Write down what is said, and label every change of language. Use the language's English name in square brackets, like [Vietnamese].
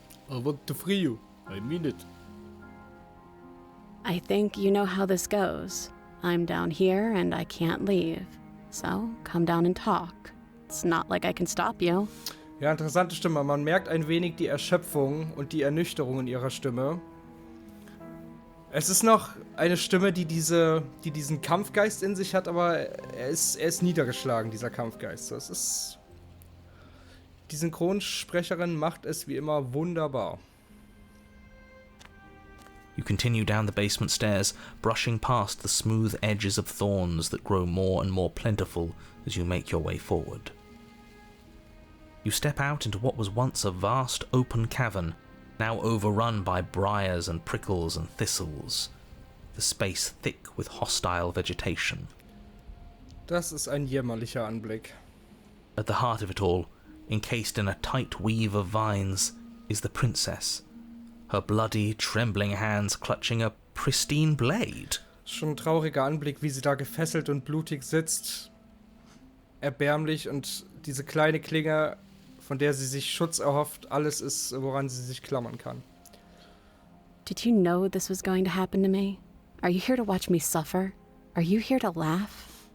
[English] I want to free you. I mean it. I think you know how this goes. I'm down here and I can't leave. So, come down and talk. It's not like I can stop you. [German] Ja, interessante Stimme. Man merkt ein wenig die Erschöpfung und die Ernüchterung in ihrer Stimme. Es ist noch eine Stimme, die diesen Kampfgeist in sich hat, aber er ist niedergeschlagen, dieser Kampfgeist. Es ist... Die Synchronsprecherin macht es wie immer wunderbar. [English] You continue down the basement stairs, brushing past the smooth edges of thorns that grow more and more plentiful as you make your way forward. You step out into what was once a vast open cavern, now overrun by briars and prickles and thistles, the space thick with hostile vegetation. [German] Das ist ein jämmerlicher Anblick. [English] At the heart of it all, encased in a tight weave of vines, is the princess, her bloody, trembling hands clutching a pristine blade. [German] Schon ein trauriger Anblick, wie sie da gefesselt und blutig sitzt. Erbärmlich und diese kleine Klinge, von der sie sich Schutz erhofft, alles ist, woran sie sich klammern kann. [English] Did you know this was going to happen to me? Are you here to watch me suffer? Are you here to laugh?